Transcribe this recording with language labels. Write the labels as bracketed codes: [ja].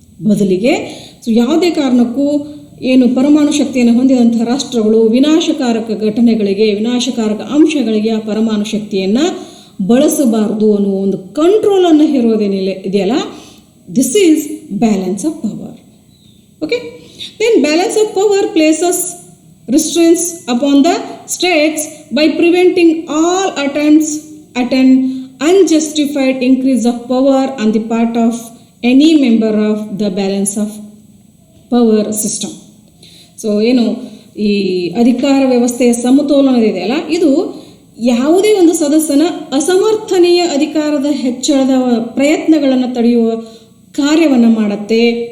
[kn] ಬದಲಿಗೆ ಯಾವುದೇ ಕಾರಣಕ್ಕೂ ಏನು ಪರಮಾಣು ಶಕ್ತಿಯನ್ನು ಹೊಂದಿದಂಥ ರಾಷ್ಟ್ರಗಳು ವಿನಾಶಕಾರಕ ಘಟನೆಗಳಿಗೆ, ವಿನಾಶಕಾರಕ ಅಂಶಗಳಿಗೆ ಆ ಪರಮಾಣು ಶಕ್ತಿಯನ್ನು ಬಳಸಬಾರದು ಅನ್ನೋ ಒಂದು ಕಂಟ್ರೋಲನ್ನು ಹೇರೋದೇನಿಲ್ಲ ಇದೆಯಲ್ಲ, [en] This is balance of power. Okay, then balance of power places restraints upon the states by preventing all attempts at an unjustified increase of power on the part of any member of the balance of power system. [kn] So ಏನು ಈ ಅಧಿಕಾರ ವ್ಯವಸ್ಥೆಯ ಸಮತೋಲನದಿದೆಯಲ್ಲ, ಇದು ಯಾವುದೇ ಒಂದು ಸದಸ್ಯನ ಅಸಮರ್ಥನೀಯ ಅಧಿಕಾರದ ಹೆಚ್ಚಳದ ಪ್ರಯತ್ನಗಳನ್ನು ತಡೆಯುವ ಕಾರ್ಯವನ್ನು ಮಾಡುತ್ತೆ.